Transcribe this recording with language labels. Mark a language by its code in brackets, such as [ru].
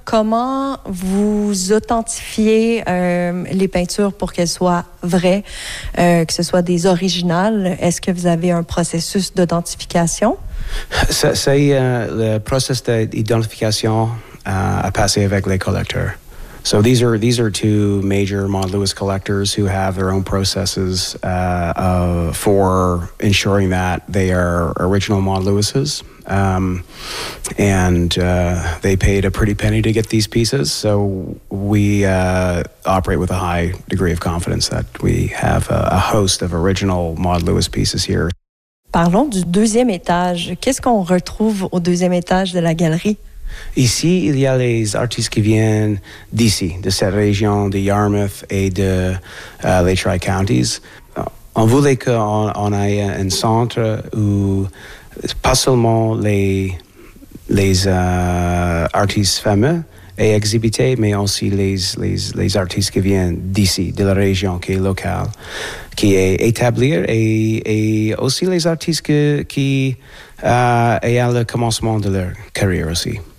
[fr] Comment vous authentifiez les peintures pour qu'elles soient vraies, que ce soit des originales? Est-ce que vous avez un processus d'authentification? C'est le processus d'identification à passer avec les collecteurs. [en] So these are two major Maud Lewis collectors who have their own processes for ensuring that they are original Maud Lewis's. They paid a pretty penny to get these pieces. So we operate with a high degree of confidence that we have a host of original Maud Lewis pieces here. [fr] Parlons du deuxième étage. Qu'est-ce qu'on retrouve au deuxième étage de la galerie? Ici, il y a les artistes qui viennent d'ici, de cette région, de Yarmouth et de les Tri-Counties. On voulait qu'on aille à un centre où pas seulement les artistes fameux aient exhibité, mais aussi les artistes qui viennent d'ici, de la région qui est locale, qui est établir, et aussi les artistes qui est à le commencement de leur carrière aussi.